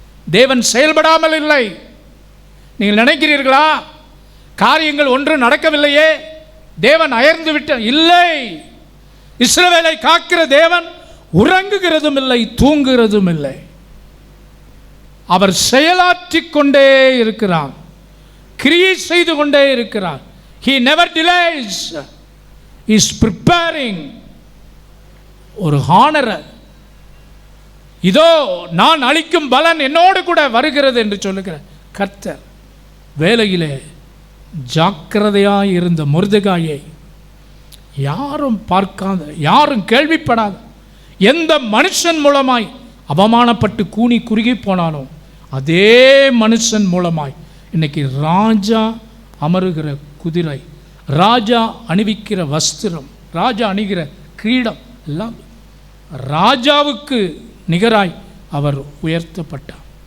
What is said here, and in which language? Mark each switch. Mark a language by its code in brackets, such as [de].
[ta] தேவன் செயல்படாமல் இல்லை. நீங்கள் நினைக்கிறீர்களா காரியங்கள் ஒன்று நடக்கவில்லையே, தேவன் அயர்ந்து விட்டார்? இல்லை. இஸ்ரவேலை காக்கிற தேவன் உறங்குகிறதும் இல்லை, தூங்குகிறதும் இல்லை. அவர் செயலாற்றிக் கொண்டே இருக்கிறார், கிரியை செய்து கொண்டே இருக்கிறார். [en] He never delays. He is preparing [ta] ஒரு ஹானரை. இதோ நான் அளிக்கும் பலன் என்னோடு கூட வருகிறது என்று சொல்லுகிற கர்த்தர் வேலையிலே ஜாக்கிரதையாக இருந்த மொர்தெகாயை யாரும் பார்க்காத, யாரும் கேள்விப்படாத, எந்த மனுஷன் மூலமாய் அவமானப்பட்டு கூனி குறுகி போனானோ அதே மனுஷன் மூலமாய் இன்னைக்கு ராஜா அமருகிற குதிரை, ராஜா அணிவிக்கிற வஸ்திரம், ராஜா அணிகிற கிரீடம் எல்லாம் ராஜாவுக்கு நிகராய் அவர் உயர்த்தப்பட்டார்.